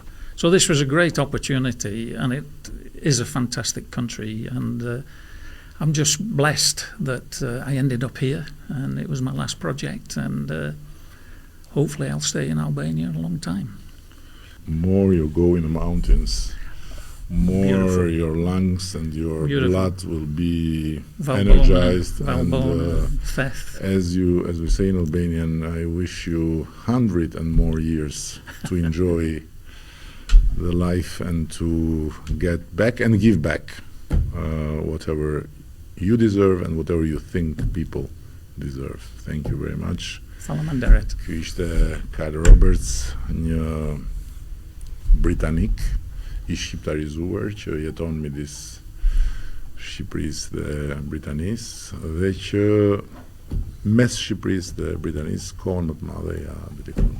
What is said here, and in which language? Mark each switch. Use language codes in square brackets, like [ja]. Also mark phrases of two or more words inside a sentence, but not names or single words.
[en] So this was a great opportunity, and it is a fantastic country, and I'm just blessed that I ended up here, and it was my last project, and hopefully I'll stay in Albania a long time. More you go in the mountains, more Beautiful. your lungs and your Beautiful. blood will be Valbona, energized. Valbona, And Theth. as we say in Albanian, I wish you 100 and more years to enjoy the life and to get back and give back whatever you deserve and whatever you think people deserve. Thank you very much. [sq] Faleminderit. Ky ishte Carl Roberts, një britanik i shqiptarizuar që jeton midis Shqipërisë dhe Britanisë dhe që mes Shqipërisë dhe Britanisë kohën më të madhe ja dedikon